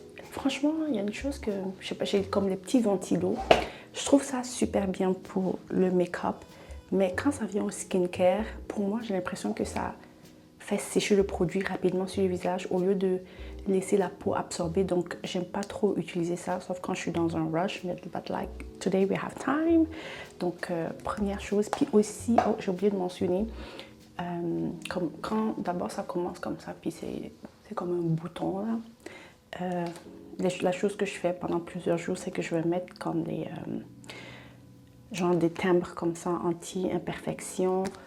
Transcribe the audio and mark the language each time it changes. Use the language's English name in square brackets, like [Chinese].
[French] Franchement, il y a une chose que, je sais pas, j'ai comme les petits ventilos. Je trouve ça super bien pour le make-up. Mais quand ça vient au skincare, pour moi, j'ai l'impression que ça fait sécher le produit rapidement sur le visage au lieu de laisser la peau absorber. Donc, j'aime pas trop utiliser ça, sauf quand je suis dans un rush. [English] But like, today we have time. [French] Donc, première chose. Puis aussi, oh, j'ai oublié de mentionner, comme quand d'abord ça commence comme ça, puis c'est comme un bouton là. La chose que je fais pendant plusieurs jours, c'est que je vais mettre comme genre des timbres comme ça, anti-imperfection.